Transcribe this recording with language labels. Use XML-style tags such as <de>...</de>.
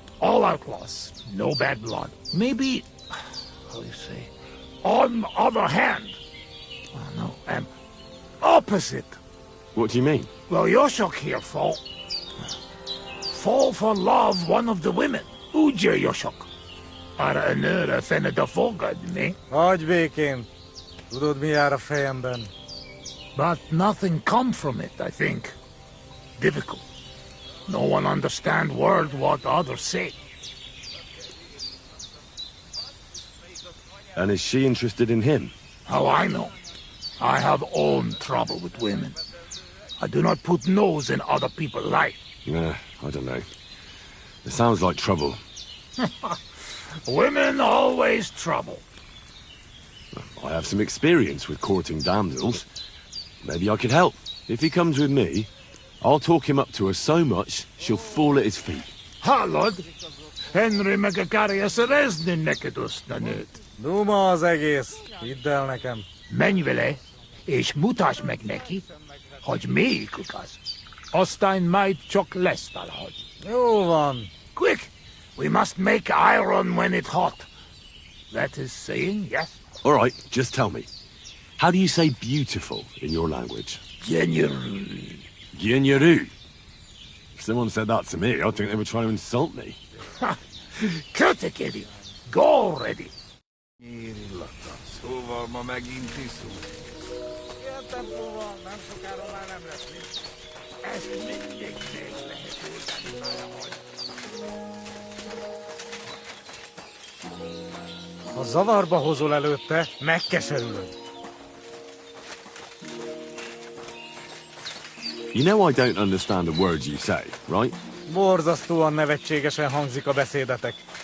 <en>All outlaws, no bad blood. Maybe, how do you say, on the other hand, oh no, opposite. What do you mean? Well, Yoshok here fall for love one of the women.</en> <hu>Ugye Yoshok? Arra nőre fene de fogadni. Hagyj békén. Tudod, mi jár a fejemben?</hu> <en>But nothing come from it, I think. Difficult. No one understand word what others say. And is she interested in him? How I know? I have own trouble with women. I do not put nose in other people's life. I don't know. It sounds like trouble. Women always trouble. I have some experience with courting damsels. Maybe I could help. If he comes with me, I'll talk him up to her so much, she'll fall at his feet.</en> <hu>Hallod? Henry meg akarja szerezni neked azt a nőt. Duma az egész. Hidd el nekem. Menj vele, és mutasd meg neki, hogy melyikük az. Aztán majd csak lesz valahogy. Jó van.</hu> <en>Quick! We must make iron when it's hot. That is saying, yes? All right, just tell me. How do you say beautiful in your language?</en> <hu>Gyenyeru. Gyenyeru.</hu> <en>If someone said that to me, I'd think they were trying to insult me. Kcd2, go already.</en> <hu>Illata. Szóval ma megint iszunk. Ilyen tempóval nem sokára már nem lesz mit. Ezt mindig még lehet oldani valahogy. Ha zavarba hozol előtte, megkeserülöd.</hu> <en>You know I don't understand the words you say, right?</en> <hu>Borzasztóan nevetségesen hangzik a beszédetek.</hu>